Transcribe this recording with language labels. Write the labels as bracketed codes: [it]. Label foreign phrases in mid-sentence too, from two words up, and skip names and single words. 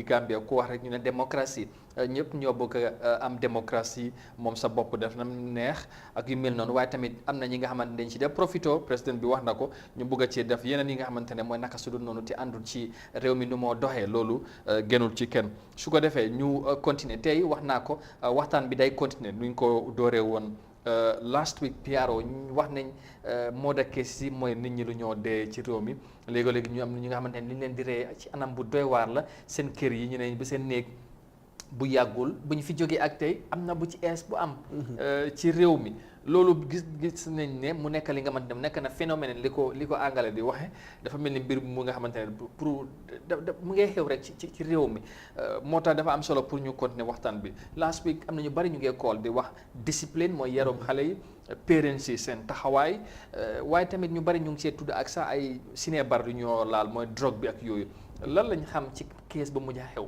[wo] Gambia ku wax rek ñu ne démocratie ñëpp ñoo bëgg am démocratie moom sa bopp def na neex ak yu mel noonu waaye tamit am na ñi nga xamante ne dañ ci def profito président bi wax na ko ñu bëgg a ci def yeneen yi nga xamante ne mooy naka su dul noonu te àndul ci réew mi nu moo doxee loolu gënul ci kenn su ko defee ñu continuer tey wax naa ko waxtaan bi day continuer nuñ ko dooree woon [en] last week [wo] PRO wax nañ moo da kees yi mooy nit ñi lu ñoo dee ci réew mi léegi-léegi ñu am ñi nga xamante ne li leen di ree ci anam bu doy waar la seen kër yi ñu ne ba seen néeg bu yàggul bu ñu fi jógee ak tey am na bu ci ees bu am ci réew mi loolu gis nañ ne mu nekk li nga xamante ne nekk na phénomène li ko angale di waxe dafa mel ni mbir mu nga xamante ne pour mu ngay xew rek ci réew mi moo tax dafa am solo pour ñu continuer waxtaan bi [en] last week [wo] am na ñu bari ñu ngee call di wax discipline mooy yarum xale yi parents yi seen taxawaay waaye tamit ñu bari ñu ngi see tudd ak sax ay sinébar yu ñoo laal mooy drogue bi ak yooyu lan lañ xam ci kees ba mujj a xew